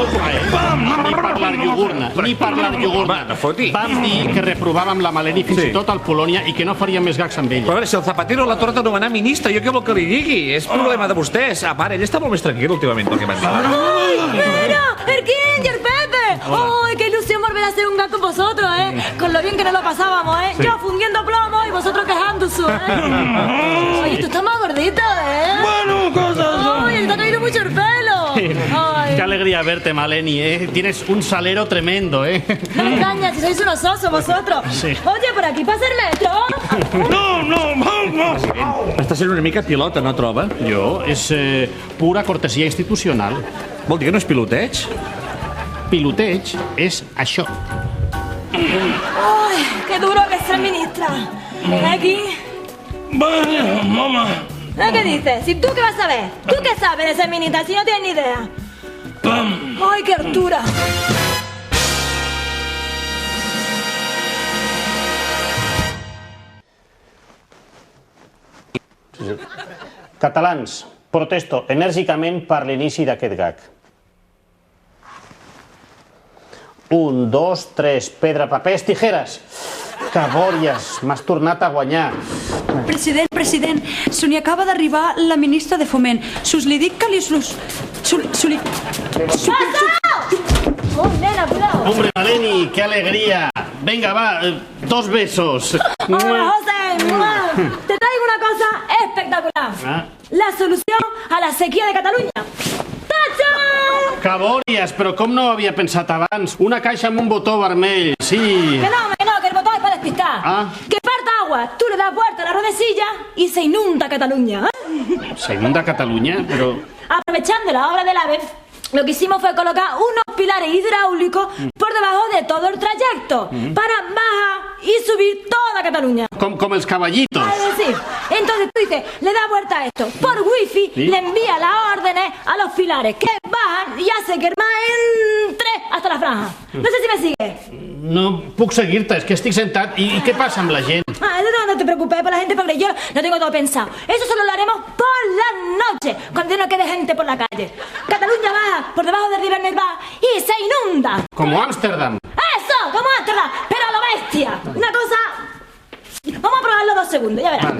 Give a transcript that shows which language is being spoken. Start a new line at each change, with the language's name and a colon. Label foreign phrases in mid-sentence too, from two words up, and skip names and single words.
Catalan: Ni parlar iogurna, Va, no foti. Vam dir que reprovàvem la Maleni fins i tot al Polònia i que no faríem més gags amb ella. Però a veure, si el Zapatero la torna a nomenar ministre, jo què vol que li digui? És problema de vostès. A part, ell està molt més tranquil últimament, pel que m'han dit.
Spanish: ¡Mira! ¡El Ginger, Pepe! ¡Ay, qué ilusión volver a hacer un gag con vosotros, Con lo bien que nos lo pasábamos, Yo fundiendo plomo y vosotros quejándose, Oye, tú estás más gordito, Bueno, cosas... ¡Ay, te ha caído mucho el pelo! Ay. Qué alegría verte, Maleni, Tienes un salero tremendo, No me engañas, si sois unos osos vosotros. Sí. Oye, por aquí pasa el metro. No!
Catalan: Està sent una mica pilota, no troba? Jo, és pura cortesia institucional. Vol dir que no és piloteig? Piloteig és això.
Spanish: ¡Ay, qué duro que es ser ministra! Ven aquí. Vaya, mamá. ¿Qué dices? ¿Y tú qué vas a ver? ¿Tú qué sabes de ser ministra si no tienes ni idea? ¡Ay, qué altura!
Catalan: Catalans, protesto enèrgicament per l'inici d'aquest gag. 1, 2, 3, pedra, papers, tijeres. Cabòries, m'has tornat a guanyar. President, se n'hi acaba d'arribar la ministra de Foment. Sus li dic que li...
Spanish: ¡Oh, nena, cuidado! Hombre, Maleni, qué alegría. Venga, va, 2 besos. ¡Hola, José! ¡Mua! Te traigo una cosa espectacular. Ah. La solución a la sequía de Catalunya. ¡Tachán!
Catalan: Cabòries, però com no ho havia pensat abans? Una caixa amb un botó vermell, sí.
Spanish: Que no, que el botón es para despistar. Ah. Que falta agua. Tú le das vuelta a la ruedecilla y se inunda Cataluña. Se inunda Catalunya, però... Aprovechando la obra del AVE, lo que hicimos fue colocar unos pilares hidráulicos por debajo de todo el trayecto para bajar y subir toda Cataluña.
Catalan: Com els caballitos.
Spanish: Es decir, entonces tú dices, le das vuelta a esto, por wifi ¿Sí? le envía las órdenes a los pilares que bajan y hace que el mar entre hasta la franja. No sé si me sigue.
Catalan: No puc seguir-te, és que estic sentat. I què passa amb la gent?
Spanish: No te preocupes por la gente, porque yo lo tengo todo pensado. Eso solo lo haremos por la noche, cuando no quede gente por la calle. Cataluña baja por debajo del River Nerva y se inunda. Como Ámsterdam. ¡Eso! ¡Como Ámsterdam! ¡Pero a lo bestia! Una cosa... Vamos a probarlo 2 segundos, ya verás.